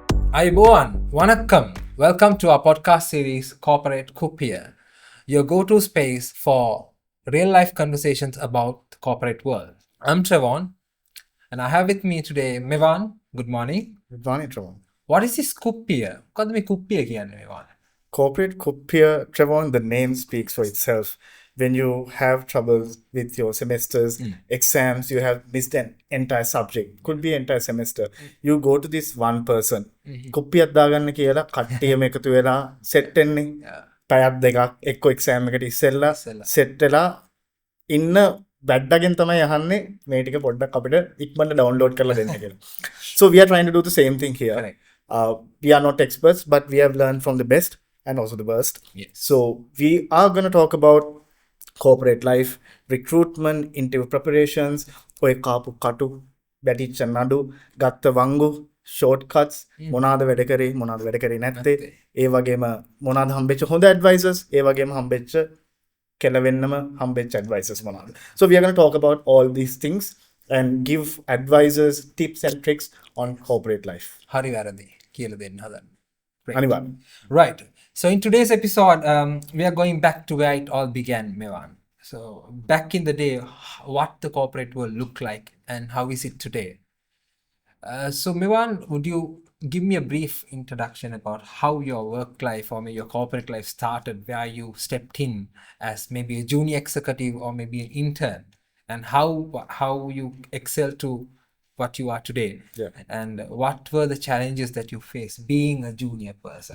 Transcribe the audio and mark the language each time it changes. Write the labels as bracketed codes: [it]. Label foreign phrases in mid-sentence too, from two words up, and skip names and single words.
[en] Mewan, Vanakkam. Welcome to our podcast series Corporate Kuppiya, your go-to space for real-life conversations about the corporate world. I'm Trevon, and I have with me today Mewan. Good morning. Good morning, Trevon. What is this Kuppiya? [si] මොකද්ද මේ Kuppiya කියන්නේ Mewan? [en] Corporate Kuppiya, Trevon, the name speaks for itself. When you have troubles with your semesters, exams, you have missed an entire subject, could be entire semester. You go to this one person. [si] කුප්පියක් දාගන්න කියලා කට්ටියම එකතු වෙලා සෙට් වෙන්නේ. පැයක් දෙකක් එක්ක එක්සෑම් එකට ඉස්සෙල්ලා සෙට් වෙලා ඉන්න බැඩ්ඩගෙන් තමයි අහන්නේ මේ ටික පොඩ්ඩක් අපිට ඉක්මනට ඩවුන්ලෝඩ් කරලා දෙන්න කියලා. [en] So we are trying to do the same thing here. We are not experts, but we have learned from the best and also the worst. Yes. So we are going to talk about corporate life, recruitment, interview preparations, [si] ඔය කාපු කටු, බැටිච්ච නඩු, ගත්ත වංගු, shortcuts, මොනවාද වැඩ කරේ, මොනවාද වැඩ කරේ නැත්තේ, ඒ වගේම මොනවාද හම්බෙච්ච හොඳ advisors, ඒ වගේම හම්බෙච්ච කෙලවෙන්නම හම්බෙච්ච advisors මොනවාද. [en] So we are going to talk about all these things and give advisors tips and tricks on corporate life. [si] හරි වැරදි කියලා දෙන්න හදන්න. අනිවාර්යෙන්. [en] Right. So in today's episode, we are going back to where it all began, Mewan. So back in the day, what the corporate world looked like and how is it today? So Mewan, would you give me a brief introduction about how your work life or maybe your corporate life started, where you stepped in as maybe a junior executive or maybe an intern, and how you excel to what you are today, and what were the challenges that you faced being a junior person?